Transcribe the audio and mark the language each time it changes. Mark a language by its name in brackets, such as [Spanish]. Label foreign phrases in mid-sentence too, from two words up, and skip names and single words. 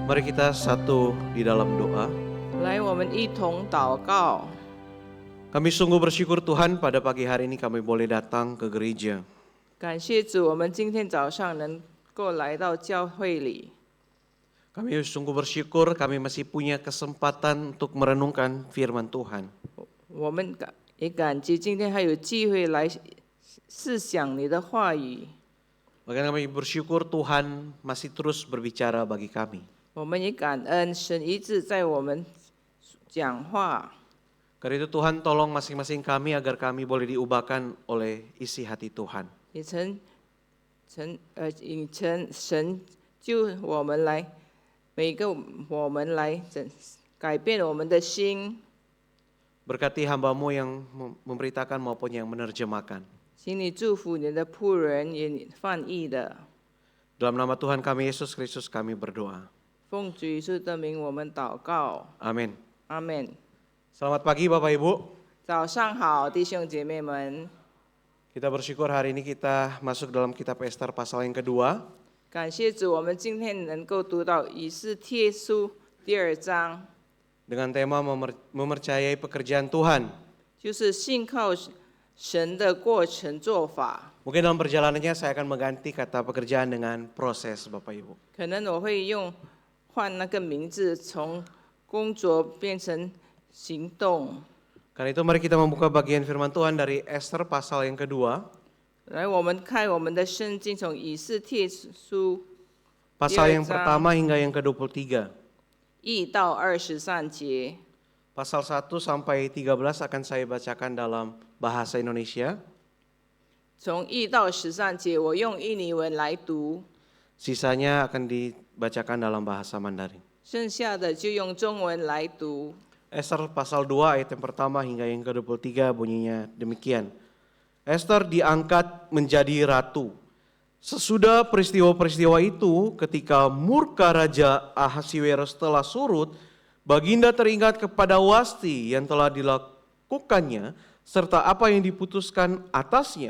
[Indonesian] Mari kita satu di dalam doa. [Chinese] 来，我们一同祷告。 [Indonesian] Kami sungguh bersyukur Tuhan pada pagi hari ini kami boleh datang ke gereja. [Chinese] 感谢主，我们今天早上能够来到教会里。 [Indonesian] Kami sungguh bersyukur kami masih punya kesempatan untuk merenungkan firman Tuhan. [Chinese] 我们也感激今天还有机会来思想你的话语。 [Indonesian] Bahkan kami bersyukur Tuhan masih terus berbicara bagi kami. [Chinese] 我们也感恩神一直在我们讲话。 [Indonesian] Karena itu Tuhan tolong masing-masing kami agar kami boleh diubahkan oleh isi hati Tuhan. [Chinese] 也引神就我们来，每个我们来改变我们的心。 [Indonesian] Berkati hamba-Mu yang memberitakan maupun yang menerjemahkan. [Chinese] 请你祝福你的仆人也翻译的。 [Indonesian] Dalam nama Tuhan kami Yesus Kristus kami berdoa. [Chinese] 奉主耶稣的名，我们祷告。 [Indonesian] Amin. [Chinese] 阿门。 [Indonesian] Selamat pagi Bapak Ibu. [Chinese] 早上好，弟兄姐妹们。 [Indonesian] Kita bersyukur hari ini kita masuk dalam kitab Ester pasal yang kedua. [Chinese] 感谢主，我们今天能够读到以斯帖书第2章， [Indonesian] Dengan tema mempercayai pekerjaan Tuhan. [Chinese] 就是信靠神的过程做法。 [Indonesian] Mungkin dalam perjalanannya saya akan mengganti kata pekerjaan dengan proses Bapak Ibu. [Chinese] 可能我会换那个名字，从工作变成行动。 [Indonesian] Karena itu mari kita membuka bagian firman Tuhan dari Ester pasal yang kedua. [Chinese] 来，我们看我们的圣经，从以斯帖书 [Indonesian] Pasal yang [Chinese] 第2章 [Indonesian] pertama hingga yang ke-23. [Chinese] 1 到23节。 [Indonesian] Pasal 1 sampai 13 akan saya bacakan dalam bahasa Indonesia. [Chinese] 从1到13节，我用印尼文来读， [Indonesian] Sisanya akan dibacakan dalam bahasa Mandarin. [Chinese] 剩下的就用中文来读。 [Indonesian] Ester pasal 2 ayat yang pertama hingga yang ke-23 bunyinya demikian. Ester diangkat menjadi ratu. Sesudah peristiwa-peristiwa itu, ketika murka Raja Ahasiweros telah surut, Baginda teringat kepada Wasti yang telah dilakukannya, serta apa yang diputuskan atasnya.